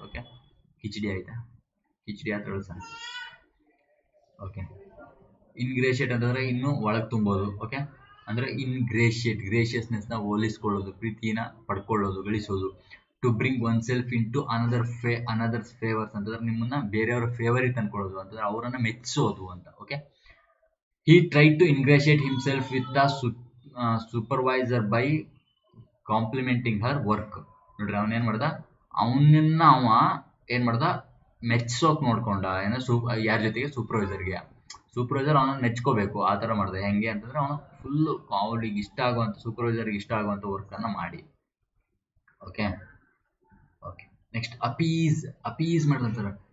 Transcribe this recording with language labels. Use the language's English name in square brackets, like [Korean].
[Kannada] Okay, khichdi ಆಯ್ತಾ, ಕಿಚಡಿ ಆತ sir. Okay, ಇನ್ಗ್ರೇಷಿಯೇಟ್ ಅಂತಂದ್ರೆ ಇನ್ನು ಒಳಗ್ ತುಂಬೋದು. ಓಕೆ, ಅಂದ್ರೆ ಗ್ರೇಷಿಯಸ್ನೆಸ್ ನ ಹೋಲಿಸ್ಕೊಳ್ಳೋದು, ಪ್ರೀತಿನ ಪಡ್ಕೊಳ್ಳೋದು, ಗಳಿಸೋದು. [English] to bring oneself into another's favours [Kannada] ಅಂತಂದ್ರೆ ನಿಮ್ಮನ್ನ ಬೇರೆಯವರ ಫೇವರಿಗೆ ತಂದ್ಕೊಳ್ಳೋದು ಅಂತಂದ್ರೆ ಅವರನ್ನ ಮೆಚ್ಚಿಸೋದು ಅಂತ. [English] Okay, he tried to ingratiate himself with the supervisor by complimenting her work. [Kannada] ನೋಡ್ರಿ, ಅವನ್ ಏನ್ ಮಾಡ್ದ, ಅವ ಏನ್ ಮಾಡ್ದ, ಮೆಚ್ಸೋಕ್ ನೋಡ್ಕೊಂಡ. ಯಾರ ಜೊತೆಗೆ, ಸೂಪರ್ವೈಸರ್ಗೆ. ಸೂಪರ್ವೈಸರ್ ಅವನನ್ನು ಮೆಚ್ಕೋಬೇಕು. ಆ ಥರ ಮಾಡಿದೆ. ಹೆಂಗೆ ಅಂತಂದ್ರೆ ಅವನು ಫುಲ್ಲು ಅವ್ರಿಗೆ ಇಷ್ಟ ಆಗುವಂಥ, ಸೂಪರ್ವೈಸರ್ಗೆ ಇಷ್ಟ ಆಗುವಂಥ ವರ್ಕನ್ನು ಮಾಡಿ. ಓಕೆ ಓಕೆ ನೆಕ್ಸ್ಟ್ ಅಪೀಸ್ ಮಾಡ್ತಾರೆ.